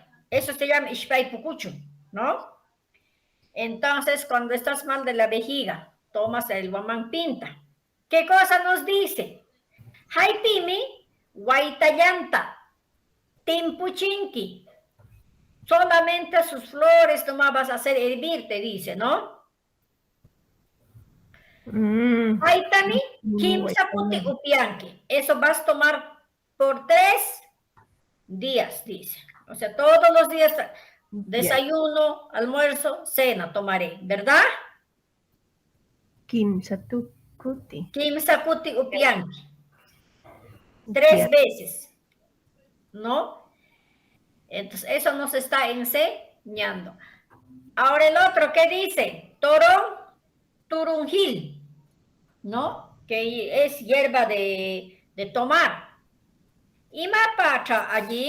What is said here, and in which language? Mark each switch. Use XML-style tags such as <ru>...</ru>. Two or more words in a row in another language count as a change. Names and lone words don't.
<es>Eso se llama</es> <qu>Ishpay pocuchu,</qu> <es>¿no? Entonces, cuando estás mal de la vejiga, tomas el Guamán Pinta. ¿Qué cosa nos dice?</es> <qu>Haipimi, Guaitallanta, Timpuchinki,</qu> <es>solamente sus flores nomás vas a hacer hervir, te dice, ¿no?</es> <qu>Aitani, kimsaputi upianki.</qu> <es>Eso vas a tomar por 3 días, dice. O sea, todos los días, desayuno, almuerzo, cena tomaré, ¿verdad?</es> <qu>Kimsatukuti. Kimsaputi upianki.</qu> <es>3 veces, ¿no? Entonces, eso nos está enseñando. Ahora el otro, ¿qué dice? Turunjil, ¿no? Que es hierba de tomar. Y mapacha allí.</es>